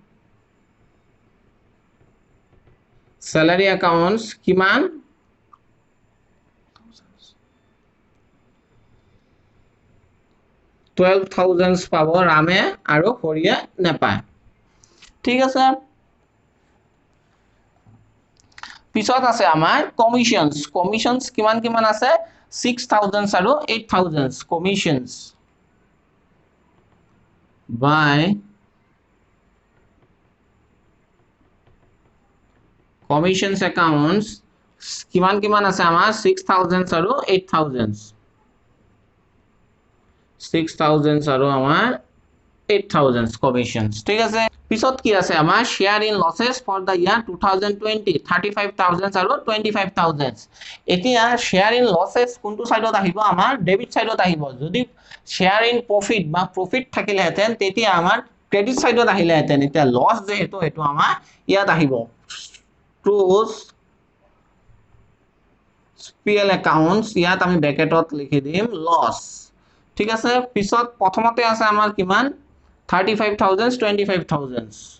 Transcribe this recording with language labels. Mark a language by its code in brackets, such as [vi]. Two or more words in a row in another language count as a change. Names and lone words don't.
[en] salary accounts [as] কিমান 12000 পাব ৰামে আৰু হৰিয়ে নেপায় ঠিক আছে পিছত আছে আমাৰ কমিশনস কিমান আছে 6000 আৰু 8000 কমিশনস [en] by commissions accounts [as] কিমান আছে আমাৰ 6000 আৰু 8000 6000 আৰু আমাৰ 8000 commissions ঠিক আছে পিছত কি আছে আমাৰ [en] share in losses for the year 2020 [as] 35000 আৰু 25000 এতিয়া [en] share in losses [as] কোনটো সাইডত আহিব আমাৰ ডেবিট সাইডত আহিব যদি [en] share in profit [as] বা profit থাকিলে হেতেন তেতিয়া আমাৰ ক্রেডিট সাইডত আহিলে হেতেন এতিয়া লস যে এটো আমাৰ ইয়াত আহিব ট্ৰুজ [en] PL accounts [as] ইয়াত আমি ব্র্যাকেটত লিখি দিম লস ঠিক আছে পিছত প্ৰথমতে আছে আমাৰ কিমান 35000 25000